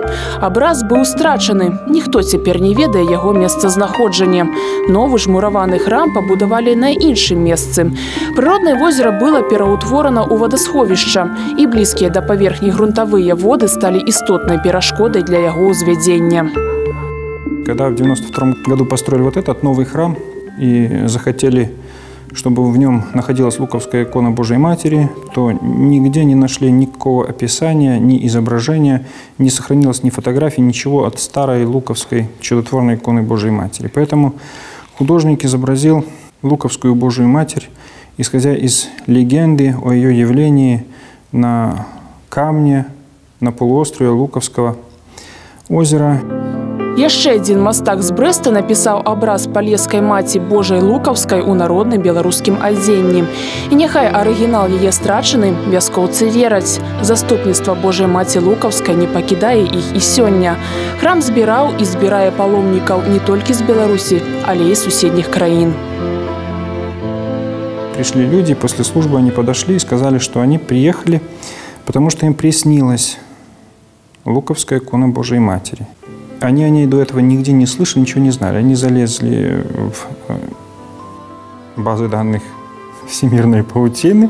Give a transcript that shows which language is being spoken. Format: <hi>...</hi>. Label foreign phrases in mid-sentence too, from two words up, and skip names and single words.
<be>Абраз быў страчаны. Ніхто цяпер не ведае яго месцазнаходжання. Новы ж мураваны храм пабудавалі на іншым месцы. Прыроднае возера было пераўтворана ў вадасховішча, і блізкія да паверхні грунтавыя воды сталі істотнай перашкодай для яго ўзвядзення.</be> <ru>Когда в 1992 году построили вот этот новый храм и захотели, чтобы в нем находилась Луковская икона Божией Матери, то нигде не нашли никакого описания, ни изображения, не сохранилось ни фотографий, ничего от старой Луковской чудотворной иконы Божией Матери. Поэтому художник изобразил Луковскую Божию Матерь, исходя из легенды о ее явлении на камне на полуострове Луковского озера.</ru> <be>Яшчэ адзін мастак з Брэста напісаў абраз палескай маці Божай Лукаўскай у народным беларускім адзенні. І няхай арыгінал яе страчаны, вяскоўцы вераць. Заступніцтва Божай маці Лукаўскай не пакідае іх і сёння. Храм збіраў і збірае паломнікаў не толькі з Беларусі, але і суседніх краін.</be> <ru>Пришли люди, после службы они подошли и сказали, что они приехали, потому что им приснилась Луковская икона Божией Матери. Они о ней до этого нигде не слышали, ничего не знали. Они залезли в базы данных всемирной паутины.</ru>